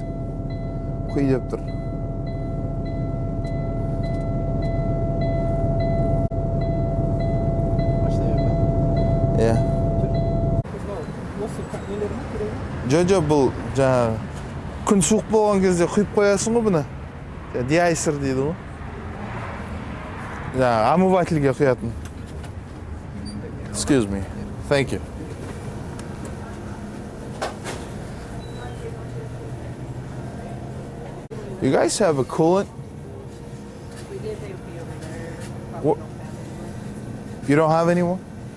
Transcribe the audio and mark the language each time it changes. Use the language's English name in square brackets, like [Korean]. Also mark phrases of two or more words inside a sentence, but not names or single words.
[Kazakh] Құй деп тұр. Иә. Жо, бұл жаңағы күн суық болған кезде құйып қоясың ғой бұны. Деайсер дейді ғой. Жаңағы омывательге құятын. [English] Excuse me. Thank you. You guys have a coolant? We did, they would be over there. What? You don't have any more?